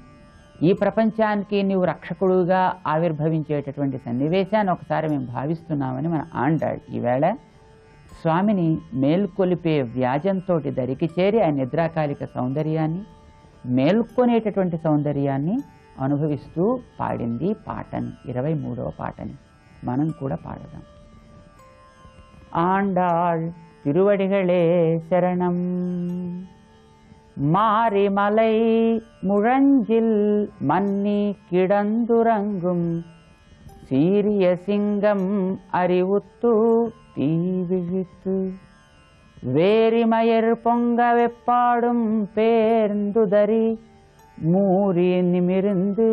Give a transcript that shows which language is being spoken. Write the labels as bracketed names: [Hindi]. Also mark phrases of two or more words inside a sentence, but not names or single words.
[Telugu] ఈ ప్రపంచానికి నీవు రక్షకుడుగా ఆవిర్భవించేటటువంటి సన్నివేశాన్ని ఒకసారి మేము భావిస్తున్నామని మన ఆండాళ్ ఈవేళ స్వామిని మేల్కొలిపే వ్యాజంతో దరికి చేరి ఆ నిద్రాకాలిక సౌందర్యాన్ని మేల్కొనేటటువంటి సౌందర్యాన్ని అనుభవిస్తూ పాడింది పాటని, 23వ పాటని మనం కూడా పాడదాం. ఆండాళ్ తిరువడిகளே శరణం. [Tamil] மாரிமலை முழஞ்சில் மன்னி கிடந்துறங்கும் சீரிய சிங்கம் அறிவுத்து தீவிழித்து வேரிமயர் பொங்க வெப்பாடும் பேர்ந்துதறி மூறி நிமிர்ந்து